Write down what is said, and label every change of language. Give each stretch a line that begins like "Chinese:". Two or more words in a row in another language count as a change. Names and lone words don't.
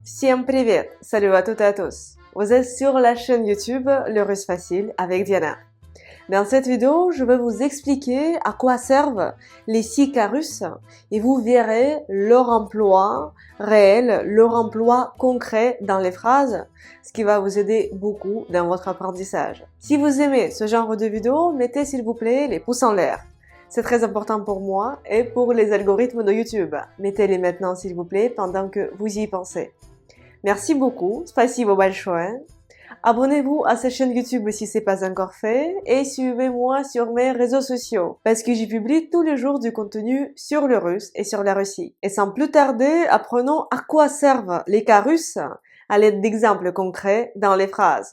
Russian: Всем привет!
French: Salut à toutes et à tous! Vous êtes sur la chaîne YouTube Le Russe Facile avec Diana. Dans cette vidéo, je vais vous expliquer à quoi servent les 6 cas russes et vous verrez leur emploi réel, leur emploi concret dans les phrases, ce qui va vous aider beaucoup dans votre apprentissage. Si vous aimez ce genre de vidéo, mettez s'il vous plaît les pouces en l'air. C'est très important pour moi et pour les algorithmes de YouTube. Mettez-les maintenant s'il vous plaît pendant que vous y pensez. Merci beaucoup,
Russian: спасибо большое.
French: Abonnez-vous à cette chaîne YouTube si ce n'est pas encore fait et suivez-moi sur mes réseaux sociaux parce que j'y publie tous les jours du contenu sur le russe et sur la Russie. Et sans plus tarder, apprenons à quoi servent les cas russes à l'aide d'exemples concrets dans les phrases.